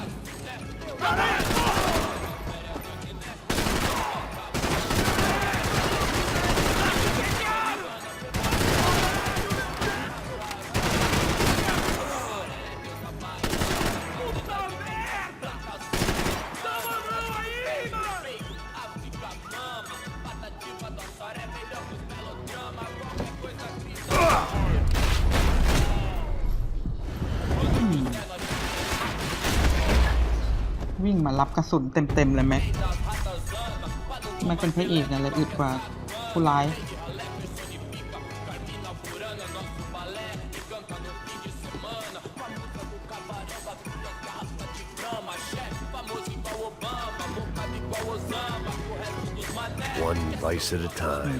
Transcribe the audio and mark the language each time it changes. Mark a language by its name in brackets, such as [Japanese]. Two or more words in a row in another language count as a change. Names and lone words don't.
[Portuguese] Caralho! Puta merda! Dá uma mão aí, mano! [Thai] วิ่งมารับกระสุนเต็มๆเลยแม็กไม่เป็นพระเอกอะไรอึดกว่าผู้ร้าย [English] One vice at a time.